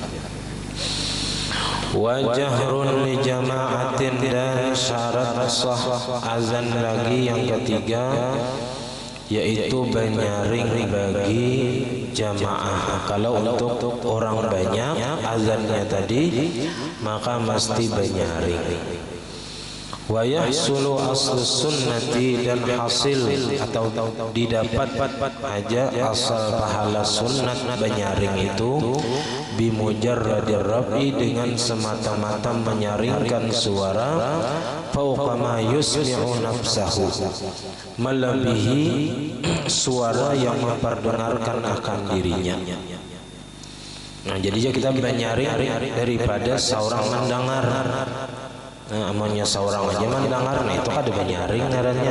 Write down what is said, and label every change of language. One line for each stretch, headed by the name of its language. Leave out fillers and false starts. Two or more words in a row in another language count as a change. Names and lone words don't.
Arabic: Wajahrun li jama'atin,
Banjar: dan syarat sah azan lagi yang ketiga yaitu banyaring bagi jamaah. Kalau untuk orang banyak azannya tadi maka mesti banyaring.
Arabic: Wa yahsulu aslus sunnati,
Banjar: dan hasil atau didapat aja asal pahala sunnat banyaring itu
Arabic: bimujarradir rafi,
Banjar: dengan semata-mata menyaringkan suara
Arabic: fauqa ma yusmi'u nafsahu,
Banjar: melebihi suara yang memperdengarkan akan dirinya. Nah, jadinya kita menyaring daripada seorang mendengar. Nah, amannya seorang aja mendengar, nah itu kan ada banyaring ngarannya.